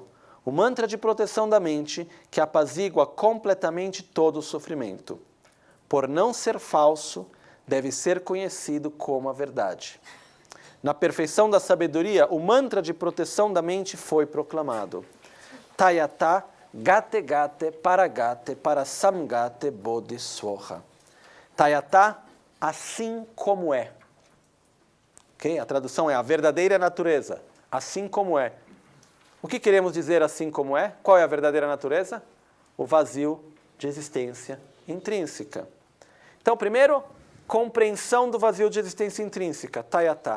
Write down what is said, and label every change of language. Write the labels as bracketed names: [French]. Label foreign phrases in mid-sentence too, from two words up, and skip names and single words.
[Portuguese] O mantra de proteção da mente que apazigua completamente todo o sofrimento. Por não ser falso, deve ser conhecido como a verdade. Na perfeição da sabedoria, o mantra de proteção da mente foi proclamado. [Sanskrit] तद्यथा गते गते पारगते पारसंगते बोधि स्वाहा. [Portuguese] Tayata, assim como é. Okay? A tradução é a verdadeira natureza, assim como é. O que queremos dizer assim como é? Qual é a verdadeira natureza? O vazio de existência intrínseca. Então, primeiro, compreensão do vazio de existência intrínseca, tayata.